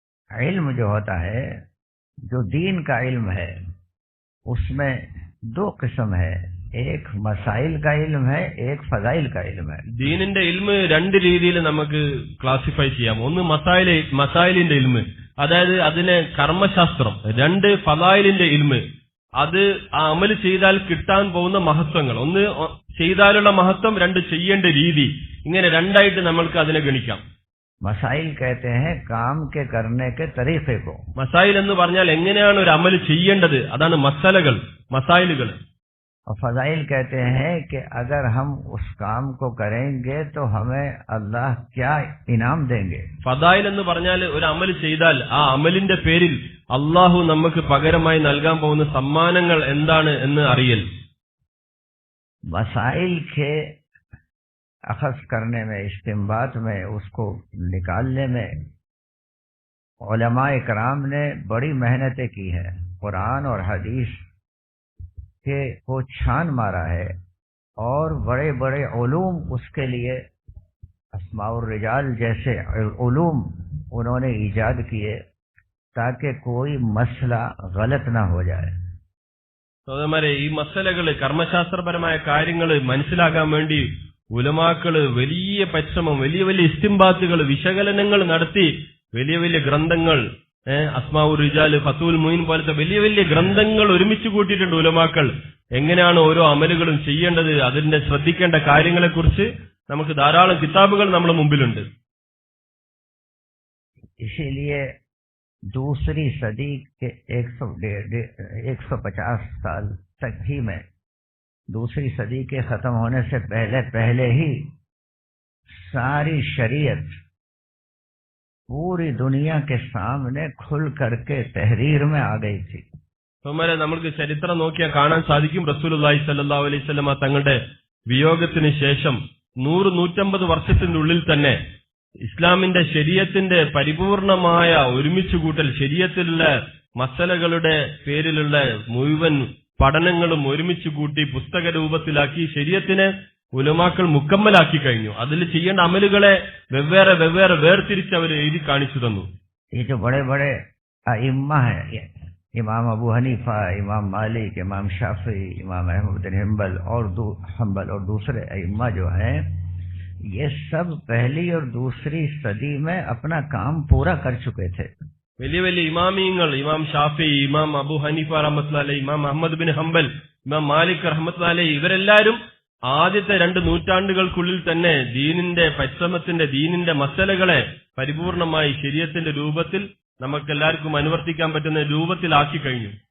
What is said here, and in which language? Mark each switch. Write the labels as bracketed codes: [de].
[hi] इल्म जो होता है, जो दीन का इल्म है, उसमें दो किस्म है. एक मसाइल का इल्म है, एक फजाइल का इल्म है. [ml] ദീനിന്റെ ഇൽമ് രണ്ട് രീതിയിൽ നമുക്ക് ക്ലാസിഫൈ ചെയ്യാം. ഒന്ന് മസായിലിന്റെ ഇൽമ്, അതായത് അതിനെ കർമ്മശാസ്ത്രം. രണ്ട് ഫദായിലിന്റെ ഇൽമ്, അത് ആ അമല് ചെയ്താൽ കിട്ടാൻ പോകുന്ന മഹത്വങ്ങൾ. ഒന്ന് ചെയ്താലുള്ള മഹത്വം, രണ്ട് ചെയ്യേണ്ട രീതി. ഇങ്ങനെ രണ്ടായിട്ട് നമ്മൾക്ക് അതിനെ ഗണിക്കാം. [hi] मसाइल कहते हैं काम के करने के तरीके को. [ml] മസായിൽ എന്ന് പറഞ്ഞാൽ എങ്ങനെയാണ് ഒരു അമല് ചെയ്യേണ്ടത്, അതാണ് മസാലകൾ, മസായിലുകൾ. [hi] और फजाइल कहते हैं कि अगर हम उस काम को करेंगे तो हमें अल्लाह क्या इनाम देंगे. [ml] ഫദായിൽ എന്ന് പറഞ്ഞാൽ ഒരു അമല് ചെയ്താൽ ആ അമലിന്റെ പേരിൽ അള്ളാഹു നമുക്ക് പകരമായി നൽകാൻ പോകുന്ന സമ്മാനങ്ങൾ എന്താണ് എന്ന് അറിയൽ. [hi] मसाइल के अखज़ करने में, इस्तिंबात में, उसको निकालने में उलमाए कराम ने बड़ी मेहनतें की है. कुरान और हदीस के को छान मारा है और बड़े बड़े उलूम उसके लिए, अस्माउर रिजाल जैसे उलूम उन्होंने ईजाद किए ताकि कोई मसला गलत ना हो जाए. [ml] സഹോദരന്മാരെ, ഈ മസലകള്, കർമ്മശാസ്ത്രപരമായ കാര്യങ്ങള് മനസ്സിലാക്കാൻ വേണ്ടി ഉലമാക്കള് വലിയ പരിശ്രമം, വലിയ വലിയ ഇസ്തിംബാത്തുകൾ, വിശകലനങ്ങൾ നടത്തി വലിയ വലിയ ഗ്രന്ഥങ്ങൾ, അസ്മാഉർ റിജാൽ, ഫതുൽ മുയിൻ പോലത്തെ വലിയ വലിയ ഗ്രന്ഥങ്ങൾ ഒരുമിച്ച് കൂട്ടിയിട്ടുണ്ട് ഉലമാക്കൾ. എങ്ങനെയാണ് ഓരോ അമലുകളും ചെയ്യേണ്ടത്, അതിന്റെ ശ്രദ്ധിക്കേണ്ട കാര്യങ്ങളെക്കുറിച്ച് നമുക്ക് ധാരാളം കിതാബുകൾ നമ്മുടെ മുമ്പിലുണ്ട്. [hi] इसीलिए दूसरी सदी के 150 साल तक ही में, दूसरी सदी के खत्म होने से पहले ही सारी शरीयत पूरी दुनिया के सामने खुल करके तहरीर में आ गई थी. [ml] സഹോദരന്മാരെ, നമുക്ക് ചരിത്രം നോക്കിയാൽ കാണാൻ സാധിക്കും, റസൂലുള്ളാഹി സ്വല്ലല്ലാഹു അലൈഹി വസല്ലമ തങ്ങളുടെ വിയോഗത്തിന് ശേഷം 100-150 വർഷത്തിന്റെ ഉള്ളിൽ തന്നെ ഇസ്ലാമിന്റെ ശരീഅത്തിന്റെ പരിപൂർണമായ ഒരുമിച്ച് കൂട്ടൽ, ശരീഅത്തിലുള്ള മസലകളുടെ പേരിലുള്ള മുഴുവൻ പഠനങ്ങളും ഒരുമിച്ച് കൂട്ടി പുസ്തക രൂപത്തിലാക്കി ശരീഅത്തിനെ ഉലമാക്കൾ മുക്കമ്മലാക്കി കഴിഞ്ഞു. അതിൽ ചെയ്യേണ്ട അമലുകളെ വെവ്വേറെ വെവ്വേറെ വേർതിരിച്ച് അവർ എഴുതി കാണിച്ചു തന്നു. [hi] ये जो बड़े बड़े अइम्मा है, इमाम अबू हनीफा, इमाम मालिक, इमाम शाफी, इमाम अहमद बिन हंबल और दूसरे अइम्मा जो हैं, ये सब पहली और दूसरी सदी में अपना काम पूरा कर चुके थे. [ml] വലിയ വലിയ ഇമാമിയങ്ങൾ, ഇമാം ഷാഫി, ഇമാം അബു ഹനീഫ റഹ്മത്തുള്ളാഹി അലൈഹി, ഇമാം അഹ്മദ് ബിൻ ഹംബൽ, ഇമാം മാലിക് റഹ്മത്തുള്ളാഹി അലൈഹി, ഇവരെല്ലാവരും ആദ്യത്തെ 2 നൂറ്റാണ്ടുകൾക്കുള്ളിൽ തന്നെ ദീനിന്റെ പരിശ്രമത്തിന്റെ, ദീനിന്റെ മസലകളെ പരിപൂർണമായി ശരീഅത്തിന്റെ രൂപത്തിൽ നമുക്കെല്ലാവർക്കും അനുവർത്തിക്കാൻ പറ്റുന്ന രൂപത്തിലാക്കി കഴിഞ്ഞു.